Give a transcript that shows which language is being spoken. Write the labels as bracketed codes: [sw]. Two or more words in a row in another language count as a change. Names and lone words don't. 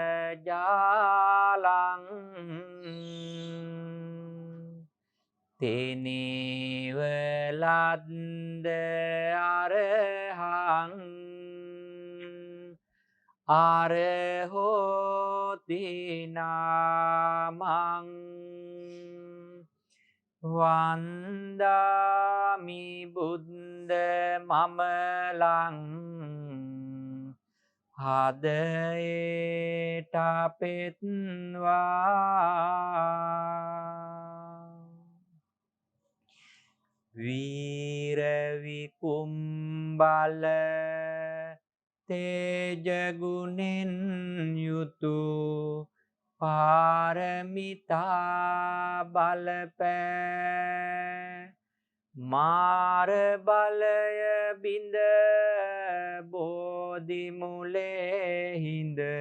[pi] ජාලං තේනේව ලද්ද අරහං අරහෝති නාමං වන්දාමි බුද්ධ මමලං [si] හදයට පෙත්වා වීර විකුම්බල තේජගුණෙන් යුතු පාරමිතා බලපෑ මාර බලය බිඳ බෝධි මුලේ හිඳ